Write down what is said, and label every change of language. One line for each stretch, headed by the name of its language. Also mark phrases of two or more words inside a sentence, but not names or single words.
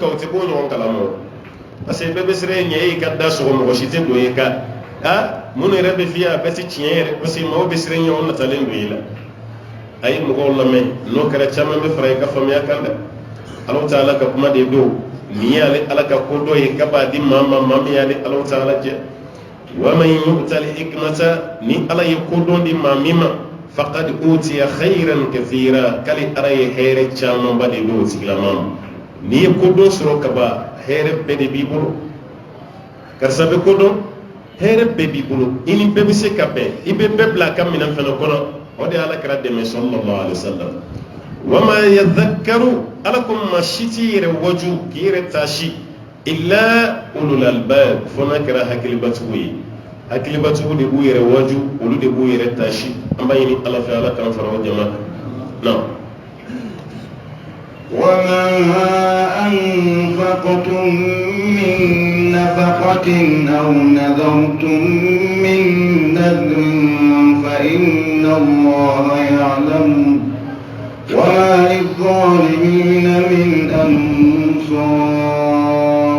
Bambara: kan o tɛ k'o ɲɔgɔn kalama o
French: parce que
Bambara: bɛɛ bɛ siran ɲɛ e ka da sɔgɔ mɔgɔ si tɛ don e kan minnu yɛrɛ bɛ f'i ye a bɛɛ tɛ tiɲɛ yɛrɛ
French: parce que
Bambara: mɔgɔw bɛ siran ɲɛ o natalen don i la a ye mɔgɔw lamɛn n'o kɛra caman bɛ fara i ka faamuya kan dɛ Alahu Taala ka kuma de don nin y'ale Ala ka ko dɔ ye k'a b'a di maa ma maa min y'ale Alahu Taala jɛ
Arabic: ومن يؤت
Bambara: hikmata ni Ala ye ko dɔn di maa min ma
Arabic: فقد أوتي خيرا كثيرا
Bambara: kali Ala ye hɛrɛ camanba de don o tigilama ma n'i ye ko dɔn sɔrɔ ka ban hɛrɛ bɛɛ de b'i bolo karisa bɛ ko dɔn hɛrɛ bɛɛ b'i bolo i ni bɛɛ bɛ se ka bɛn i bɛ bɛɛ bila a ka minɛn fana kɔnɔ o de ye Alakira dɛmɛ
Arabic: صلى الله عليه وسلم وما يذكر
Bambara: Ala ko maa si t'i yɛrɛ waju k'i yɛrɛ taasi
Arabic: إلا أولو الألباب
Bambara: fo n'a kɛra hakilibatigiw ye hakilibatigiw de b'u yɛrɛ waju olu de b'u yɛrɛ taasi an b'a ɲini Ala fɛ Ala k'an fara o jama kan non
Arabic: وما أنفقتم من نفقة أو نذرتم من نذر فإن الله يعلم وما للظالمين من أنصار